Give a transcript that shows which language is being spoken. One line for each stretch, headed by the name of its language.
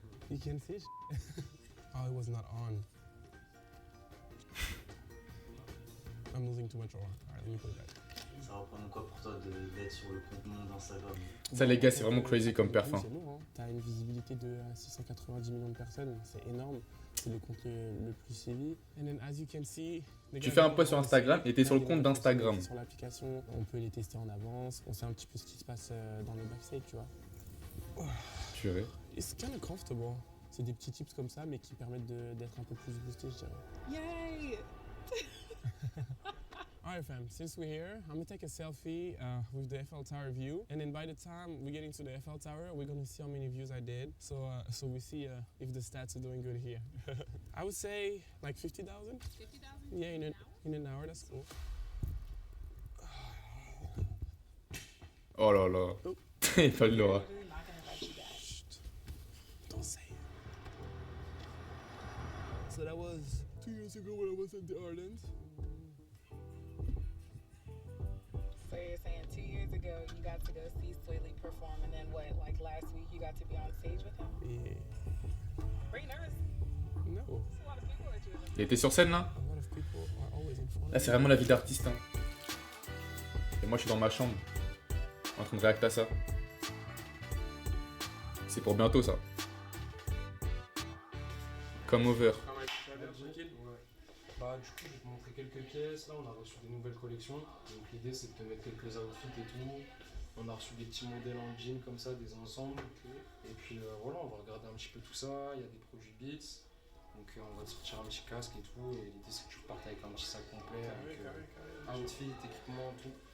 English: You can see Oh, it was not on. I'm losing too much Aura. Alright, let me put it back.
French: Ça représente quoi pour toi d'être sur le compte d'Instagram? Ça les gars, c'est vraiment crazy comme perf. Hein. C'est lourd, hein. T'as une visibilité de 690 millions de personnes, c'est énorme. C'est le compte le plus suivi.
English: And then, as you can see,
French: Tu fais un post sur Instagram et t'es sur le compte d'Instagram. Sur l'application, on peut les tester en avance, on sait un petit peu ce qui se passe dans les backstage, tu vois. Purée.
English: It's kind of comfortable.
French: C'est des petits tips comme ça, mais qui permettent d'être un peu plus boosté, je dirais.
English: Yay! Alright fam, since we're here, I'm gonna take a selfie with the Eiffel Tower view, and then by the time we get into the Eiffel Tower, we're gonna see how many views I did. So we see if the stats are doing good here. I would say like 50,000. 50,000? Yeah, in an hour, that's cool.
French: Oh là là. Il pas de l'aura.
English: We're not gonna invite you back. Chut. Don't say it. So that was 2 years ago when I was at the Ireland. So you're saying 2 years ago you got to go see Swaley perform, and then what? Like last week you got to be on stage with him? Yeah. Were you nervous? No. There's a lot of people that you
French: Il était sur scène là?
English: A lot of people are always in front.
French: Là, c'est vraiment la vie d'artiste. Hein. Et moi, je suis dans ma chambre, en train de réacter à ça. C'est pour bientôt ça.
English: Come over.
French: Bah du coup je vais te montrer quelques pièces, là on a reçu des nouvelles collections, donc l'idée c'est de te mettre quelques outfits et tout, on a reçu des petits modèles en jean comme ça, des ensembles, et puis voilà on va regarder un petit peu tout ça, il y a des produits Beats, donc on va te sortir un petit casque et tout, et l'idée c'est que tu repartes avec un petit sac complet, avec outfit, équipement, tout.